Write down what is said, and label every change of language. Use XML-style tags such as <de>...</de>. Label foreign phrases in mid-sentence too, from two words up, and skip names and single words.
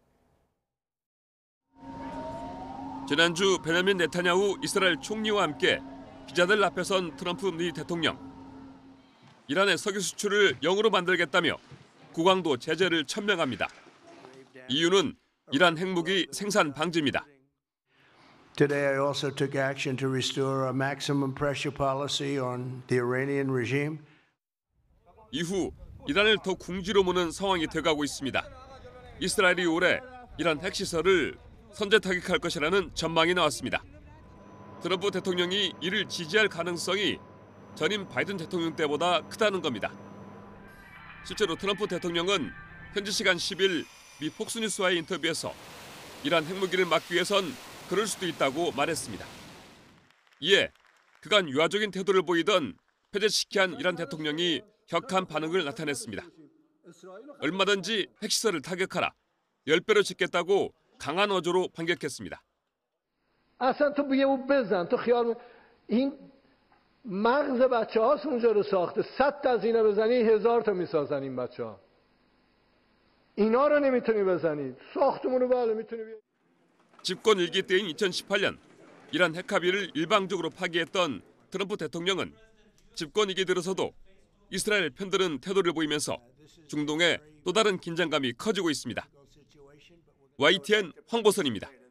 <ko>지난주 베냐민 네타냐후 이스라엘 총리와 함께 기자들 앞에 선 트럼프 미 대통령. 이란의 석유 수출을 0으로 만들겠다며 국왕도 제재를 천명합니다. 이유는 이란 핵무기 생산 방지입니다.</ko> <en>Today I also took action to restore a maximum pressure policy on the Iranian regime.</en> <ko>이후 이란을 더 궁지로 모는 상황이 돼가고 있습니다. 이스라엘이 올해 이란 핵시설을 선제 타격할 것이라는 전망이 나왔습니다. 트럼프 대통령이 이를 지지할 가능성이 전임 바이든 대통령 때보다 크다는 겁니다. 실제로 트럼프 대통령은 현지 시간 10일 미 폭스뉴스와의 인터뷰에서 이란 핵무기를 막기 위해선 그럴 수도 있다고 말했습니다. 이에 그간 유화적인 태도를 보이던 페제시키안 이란 대통령이 격한 반응을 나타냈습니다. 얼마든지 핵시설을 타격하라, 10배로 짓겠다고 강한 어조로 반격했습니다.</ko> <fa>اصلا تو بیا بزن تو خیال این مغز بچه‌هاست اونجا رو ساخته 100 تا از اینا بزنی 1000 تا میسازن این بچه‌ها اینا رو نمیتونی بزنی ساختمونو بله میتونی</fa> <ko>집권 일기 때인 2018년 이란 핵합의를 일방적으로 파기했던 트럼프 대통령은 집권 이기 들어서도 이스라엘 편드는 태도를 보이면서 중동의 또 다른 긴장감이 커지고 있습니다. YTN 황보선입니다.</ko>